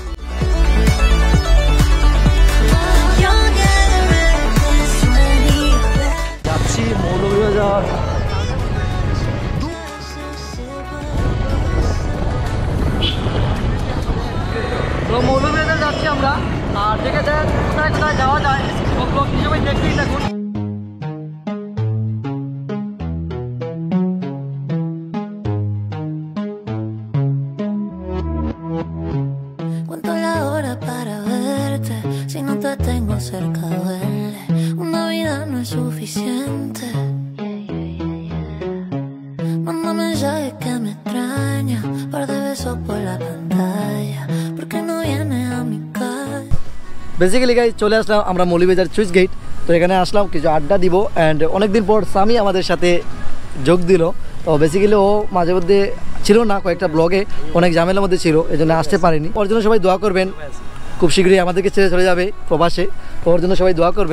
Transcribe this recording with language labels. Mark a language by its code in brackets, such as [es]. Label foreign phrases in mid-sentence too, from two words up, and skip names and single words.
[bn] যাচ্ছি মৌলভীবাজার। তো মৌলভীবাজার যাচ্ছি আমরা, আর দেখে দেন কোথায় কোথায় যাওয়া যায়, ব্লগ হিসেবে দেখতেই থাকুন। [es] Cuento la hora para verte, si no te tengo cerca duele, una vida no es suficiente. Manda mensajes que me extraña, par de besos por la pantalla, porque no viene a mi casa. [en] basically guys [bn] চলে আসলাম আমরা মৌলভীবাজার সুইচ গেট। তো এখানে আসলাম কিছু আড্ডা দিব, অ্যান্ড অনেকদিন পর সামি আমাদের সাথে যোগ দিল। তো বেসিক্যালি ও মাঝে মধ্যে ছিল না, কয়েকটা ব্লগে অনেক ঝামেলার মধ্যে ছিল, এই জন্য আসতে পারেনি। ওর জন্য সবাই দোয়া করবেন, খুব শীঘ্রই আমাদেরকে ছেড়ে চলে যাবে প্রবাসে, ওর জন্য সবাই দোয়া করবেন।